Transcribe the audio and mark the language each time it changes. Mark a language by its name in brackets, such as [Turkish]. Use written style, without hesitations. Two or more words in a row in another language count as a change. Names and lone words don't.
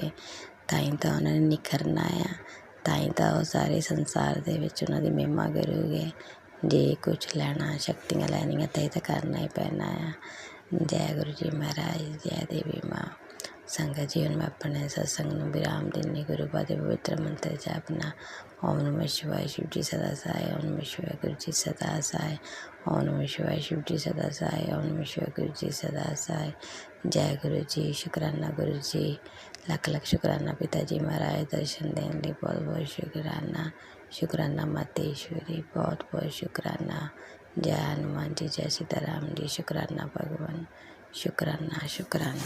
[Punjabi] ਤਾਂ ਹੀ ਤਾਂ ਉਹਨਾਂ ਨੇ ਨਿਖਰਨਾ ਆ, ਤਾਂ ਹੀ ਤਾਂ ਉਹ ਸਾਰੇ ਸੰਸਾਰ ਦੇ ਵਿੱਚ ਉਹਨਾਂ ਦੀ ਮਹਿਮਾ ਕਰੂਗੇ। ਜੇ ਕੁਛ ਲੈਣਾ, ਸ਼ਕਤੀਆਂ ਲੈਣੀਆਂ ਤਾਂ ਇਹ ਤਾਂ ਕਰਨਾ ਹੀ ਪੈਣਾ ਆ। ਜੈ ਗੁਰੂ ਜੀ ਮਹਾਰਾਜ, ਜੈ ਦੇਵੀ ਮਾਂ। ਸੰਗਤ ਜੀ, ਹੁਣ ਮੈਂ ਆਪਣੇ ਸਤਸੰਗ ਨੂੰ ਵਿਰਾਮ ਦਿੰਦੀ। ਗੁਰੂ ਪਾ ਦੇ ਪਵਿੱਤਰ ਮੰਤਰ ਜਪਣਾ। [Hindi] ਓਮ ਨਮः शिवाय शिव जी सदा सहाय, ओम नमः शिवाय गुरु जी सदा सहाय, ओम नमः शिवाय शिव जी सदा सहाय, ओम नमः शिवाय गुरु जी सदा सहाय। जय गुरु जी, शुक्राना गुरु जी, लख लख शुक्राना पिता जी महाराज, दर्शन देने लिए बहुत बहुत शुक्राना। शुक्राना मातेश्वरी, बहुत बहुत शुक्राना। जय हनुमान जी, जय सीताराम जी, शुक्राना भगवान, शुक्राना शुक्राना।